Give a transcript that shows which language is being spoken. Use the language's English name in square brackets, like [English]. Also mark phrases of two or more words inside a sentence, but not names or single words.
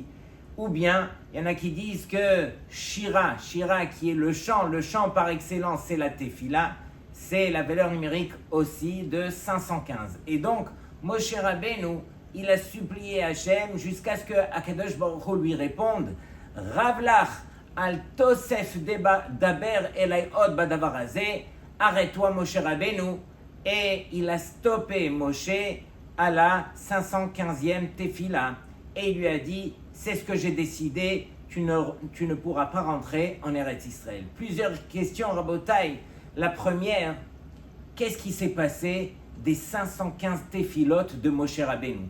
[French] Ou bien, il y en a qui disent que Shira qui est le chant par excellence, c'est la Tefila. C'est la valeur numérique aussi de 515. Et donc, Moshe Rabbeinu, il a supplié Hachem jusqu'à ce que Akadosh Baruch Hu lui réponde [Hebrew] רב לך אל תוסף דבר אלי עוד בדבר הזה, [French] arrête-toi Moshe Rabbeinu. Et il a stoppé Moshe à la 515e Tefila. Et il lui a dit, c'est ce que j'ai décidé, tu ne pourras pas rentrer en Eretz Israël. Plusieurs questions, Rabotai. La première, qu'est-ce qui s'est passé des 515 Tefilotes de Moshe Rabbeinu?